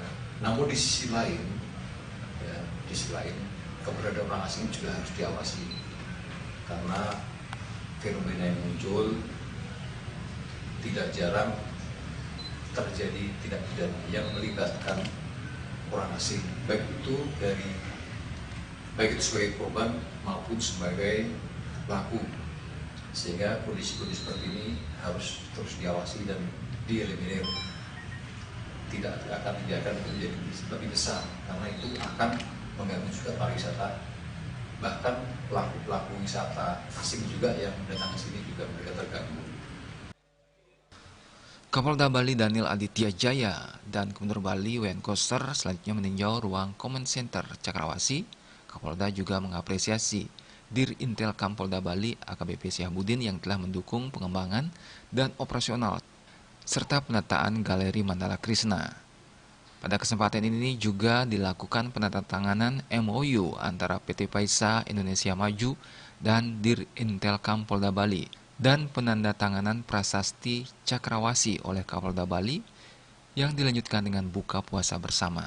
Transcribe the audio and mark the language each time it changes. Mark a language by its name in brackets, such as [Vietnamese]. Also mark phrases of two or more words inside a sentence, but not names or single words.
[Indonesian] Namun di sisi lain, ya, di sisi lain keberadaan orang asing juga harus diawasi karena fenomena yang muncul tidak jarang terjadi tindak pidana yang melibatkan orang asing, baik itu sebagai korban maupun sebagai pelaku, sehingga kondisi-kondisi seperti ini harus terus diawasi dan dieliminir. Tidak akan dibiarkan menjadi lebih besar karena itu akan mengganggu juga pariwisata, bahkan pelaku-pelaku wisata asing juga yang datang ke sini juga mereka terganggu. Kapolda Bali Daniel Aditya Jaya dan Gubernur Bali Wayan Koster selanjutnya meninjau ruang Command Center Cakrawasi. Kapolda juga mengapresiasi Dir Intel Kampolda Bali AKBP Syahabudin yang telah mendukung pengembangan dan operasional serta penataan Galeri Mandala Krishna. Pada kesempatan ini juga dilakukan penandatanganan MOU antara PT Paisa Indonesia Maju dan Dir Intel Kampolda Bali dan penandatanganan prasasti Cakrawasi oleh Kapolda Bali yang dilanjutkan dengan buka puasa bersama.